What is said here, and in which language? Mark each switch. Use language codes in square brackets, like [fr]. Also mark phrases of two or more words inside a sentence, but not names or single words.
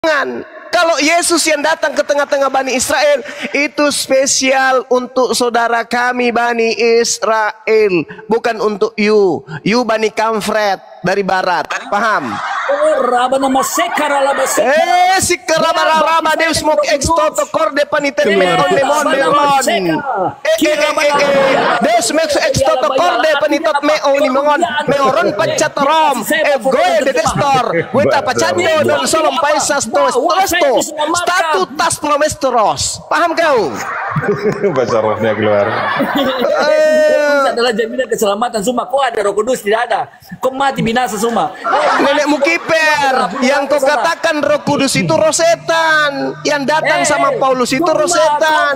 [id] Kalau Yesus yang datang ke tengah-tengah Bani Israel, itu spesial untuk saudara kami Bani Israel, bukan untuk you Bani Kamfret dari barat. Paham? Si kerabaraba Deus mok extoto corde paniten meon Deus mok extoto corde panitot meon meoron pacat rom goe de destor weta pacando don solom paisas tos statutas promesteros. Paham kau? Bahasa rohnya keluar. Itu adalah jaminan keselamatan semua. Kau ada Roh Kudus, tidak ada. Kau mati binasa semua. Nenekmu kiper, yang kau katakan Roh Kudus itu roh setan. Yang datang sama Paulus itu roh setan.